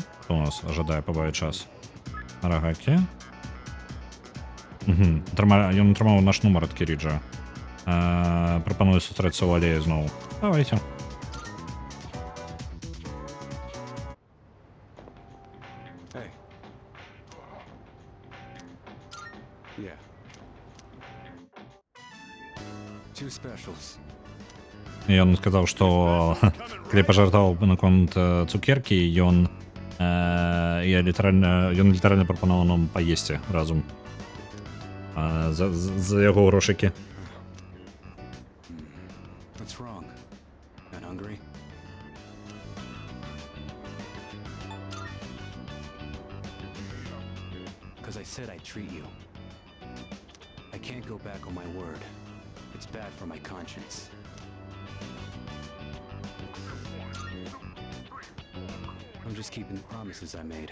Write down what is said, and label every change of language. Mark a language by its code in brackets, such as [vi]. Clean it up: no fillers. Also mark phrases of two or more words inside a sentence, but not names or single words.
[ru] Кто у нас ожидает побавить час? Арагаки. [be] Ён атрымаў наш нумар ад Кіріджа. Прапаную сустрэцца ў алеі зноў. Давайте. [en] Hey. Yeah. Two specials. [be] Ён сказаў, што калі пажартаваў наконт цукеркі, ён літаральна прапанаваў нам паесці разам. За яго грошыкі. [en] What's wrong? Not hungry? Because I said I'd treat you. I can't go back on my word. It's bad for my conscience. I'm just keeping the promises I made.